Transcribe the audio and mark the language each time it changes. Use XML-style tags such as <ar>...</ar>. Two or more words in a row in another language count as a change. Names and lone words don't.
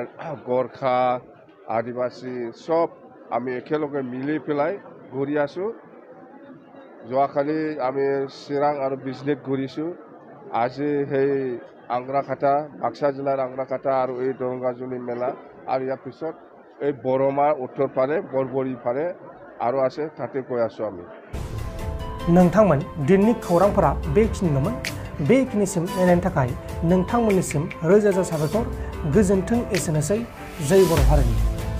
<as>গোৰ্খা আদিবাসী সব আমি একেলগে মিলি পেলাই ঘূৰি আছো যোৱাকালি আমি চিৰাং আৰু বিজনেছ ঘূৰিছোঁ আজি সেই আংৰাখাটা বাক্সা জিলাৰ আংৰাখাটা আৰু এই দৰংগাজুলি মেলা আৰু ইয়াৰ পিছত এই বৰমাৰ উত্তৰ পাৰে বৰবৰী পাৰে আৰু আছে তাতে গৈ আছো আমি</as> <brx>नोंथांमोन दिननि खौरांफोरा बेखिनिल'मोन बेखिनिसिम नायनायनि थाखाय नोंथांमोननिसिम रोजा रोजा साबायखर गोजोन्थों एसेनोसै जय बर' हारिनि</brx>